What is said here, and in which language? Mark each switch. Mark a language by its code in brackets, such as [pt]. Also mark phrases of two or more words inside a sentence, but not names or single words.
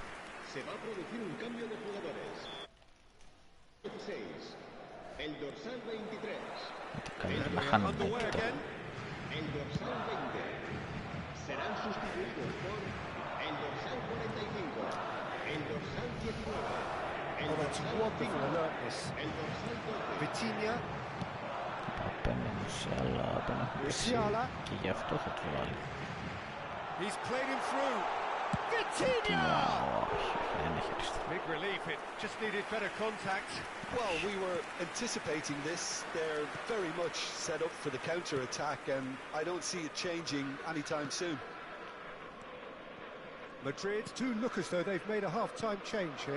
[es] Se va a producir un cambio de jugadores. 16. El dorsal 23. [el] Καλύτερα να χάνουμε. [es] El dorsal 20. serán sustituidos por el dorsal 45, el dorsal 19, el [en] Oh, that's [es] dorsal [en] wonderful [es] 5, [en] alertness. [es] el dorsal 12. [el] Vitinha, Πάμε Μουσιάλα, δεν έχουμε πέσει Musiala. και γι' αυτό θα του βάλει. [en] He's played him through. Vitinha! [el] Όχι, δεν έχει αριστεί. [en] Big relief, it just needed better contact. Well, we were anticipating this. They're very much set up for the counter-attack, and I don't see it changing anytime soon. Madrid do look as though they've made a half-time change here.